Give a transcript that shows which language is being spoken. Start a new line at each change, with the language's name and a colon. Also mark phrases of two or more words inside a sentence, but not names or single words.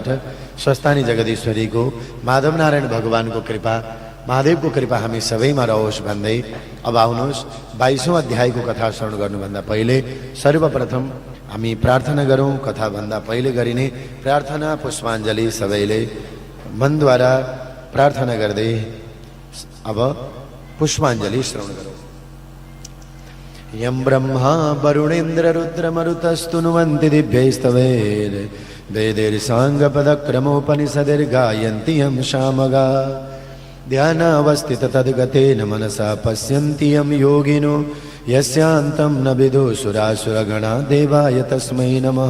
Nepali: स्वस्थानी जगदीश्वरीको माधव नारायण भगवानको कृपा, महादेवको कृपा हामी सबैमा रहोस् भन्दै अब आउनुहोस् 22औं अध्यायको कथा श्रवण गर्नुभन्दा पहिले सर्वप्रथम हामी प्रार्थना गरौँ। कथा भन्दा पहिले गरिने प्रार्थना पुष्पाञ्जली सबैले मनद्वारा प्रार्थना गर्दै अब पुष्पाञ्जली श्रवण गरौँ।
Sanskrit: यं ब्रह्मा वरुणेन्द्र रुद्रमरुतस्तुनुवन्ति दिव्यैस्तवैर् वेदैर्साङ्गपदक्रमोपनिषदैर्गायन्ति यं शामगा ध्यानावस्थित तद्गतेन मनसा पश्यन्ति यं योगिनो यस्यान्तं न विदुसुरासुरगणा देवाय तस्मै नमः।